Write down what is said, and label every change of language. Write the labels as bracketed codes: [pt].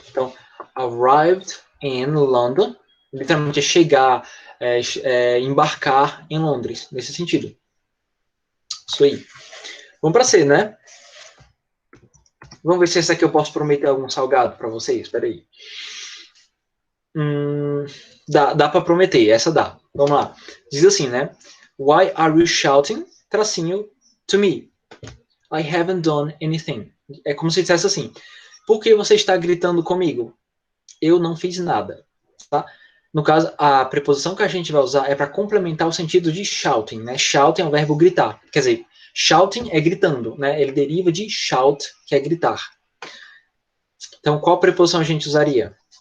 [en] Então, arrived in London. [pt] Literalmente é chegar, embarcar em Londres, nesse sentido. Isso aí. Vamos para C, né? Vamos ver se esse aqui eu posso prometer algum salgado para vocês. Espera aí. Dá para prometer, essa dá. Vamos lá. Diz assim, né? [en] Why are you shouting, tracinho, to me? I haven't done anything. [pt] É como se dissesse assim. Por que você está gritando comigo? Eu não fiz nada. Tá? No caso, a preposição que a gente vai usar é para complementar o sentido de shouting, né? Shouting é o verbo gritar. Quer dizer, shouting é gritando, né? Ele deriva de shout, que é gritar. Então, qual preposição a gente usaria?